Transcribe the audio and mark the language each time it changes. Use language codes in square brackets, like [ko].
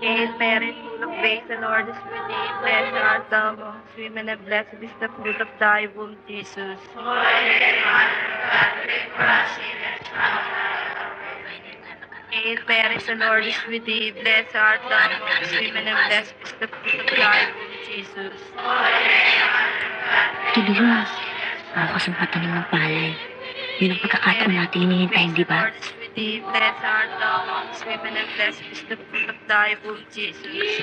[en] Hail Mary, full of grace, the Lord is with thee. Blessed art thou amongst women, and blessed is the fruit of thy womb, Jesus. Hail Mary, the Lord is with thee. Blessed art thou amongst women, and blessed is the fruit of thy womb, Jesus. [tl] Tuloy, ako sa patanim ng palay. Yun ang pagkakataon natin hinihintayin, di ba? [en] Blessed art thou amongst women, and blessed is the fruit of thy womb, Jesus.